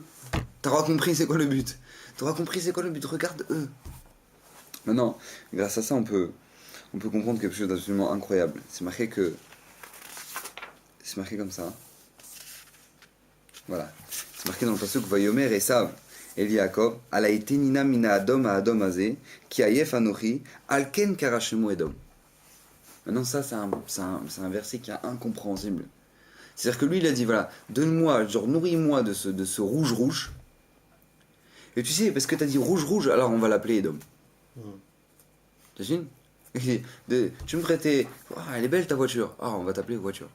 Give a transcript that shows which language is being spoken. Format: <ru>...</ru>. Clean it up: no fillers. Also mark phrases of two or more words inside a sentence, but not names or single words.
<fr>T'auras compris c'est quoi le but. T'auras compris c'est quoi le but, regarde eux. Maintenant, grâce à ça, on peut comprendre quelque chose d'absolument incroyable. C'est marqué comme ça. Voilà. C'est marqué dans le passage que</fr> <he>ויאמר עשו אל יעקב הלעיטני נא מן האדם האדם הזה כי עיף אנכי על כן קרא שמו אדום.</he> <fr>Maintenant, ça, c'est un verset qui est incompréhensible. C'est-à-dire que lui, il a dit, voilà, donne-moi, genre, nourris-moi de ce rouge-rouge. Et tu sais, parce que tu as dit rouge-rouge, alors on va l'appeler Edom. T'imagines? Tu me prêtais, oh, elle est belle ta voiture. Ah, on va t'appeler voiture.</fr>